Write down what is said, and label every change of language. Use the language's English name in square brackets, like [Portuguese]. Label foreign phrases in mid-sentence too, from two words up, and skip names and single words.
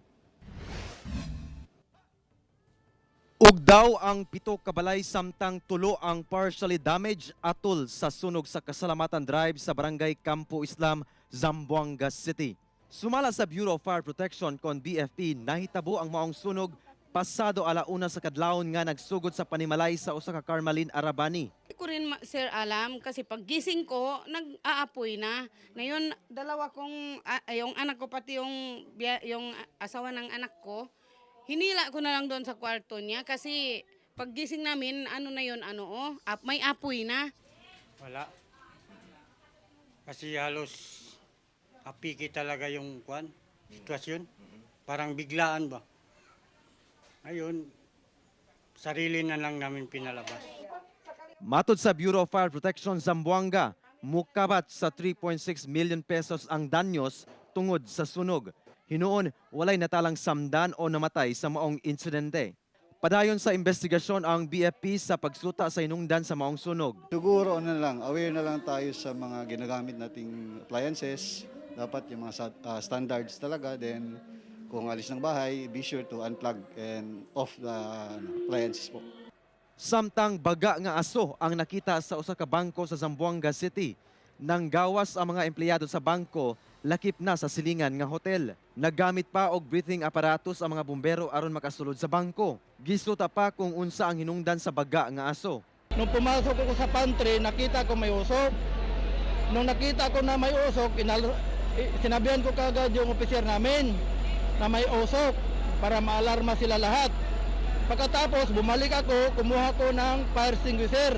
[Cebuano] Ugdaw ang 7 kabalay samtang 3 ang [English] partially damaged [Cebuano] atol sa sunog sa Kasalamatan Drive sa barangay Campo Islam, Zamboanga City. Sumala sa Bureau of Fire Protection kon BFP, nahitabo ang maong sunog pasado alauna sa kadlawon nga nagsugod sa panimalay sa usa ka Carmalin Arabani. [Filipino] Hindi ko rin sir alam kasi paggising ko nag-aapoy na. Ngayon dalawa kong yung anak ko pati yung asawa ng anak ko, hinila ko na lang doon sa kwarto niya kasi paggising namin may apoy na. Wala. Kasi halos apiki talaga yung sitwasyon. Parang biglaan ba? Ayun, sarili na lang namin pinalabas. [Cebuano] Matod sa Bureau of Fire Protection Zamboanga, mukabat sa 3.6 million pesos ang danyos tungod sa sunog. Hinuon, walay natalang samdan o namatay sa maong insidente. Padayon sa investigasyon ang BFP sa pagsuta sa inungdan sa maong sunog. [Filipino] Siguro aware na lang tayo sa mga ginagamit nating appliances. Dapat yung mga standards talaga. Then kung alis ng bahay, [English] be sure to unplug and off the appliances po. [Cebuano] Samtang baga nga aso ang nakita sa usa ka bangko sa Zamboanga City. Nang gawas ang mga empleyado sa bangko, lakip na sa silingan nga hotel. Naggamit pa og [English] breathing apparatus [Cebuano] ang mga bumbero aron makasulod sa bangko. Gisuta pa kung unsa ang hinungdan sa baga nga aso. [Filipino] Nung pumasok ako sa pantry, nakita ko may usok. Nung nakita ko na may usok, sinabihan ko kagad yung opisyar namin na may usok para maalarma sila lahat. Pagkatapos, bumalik ako, kumuha ko ng [English] fire extinguisher.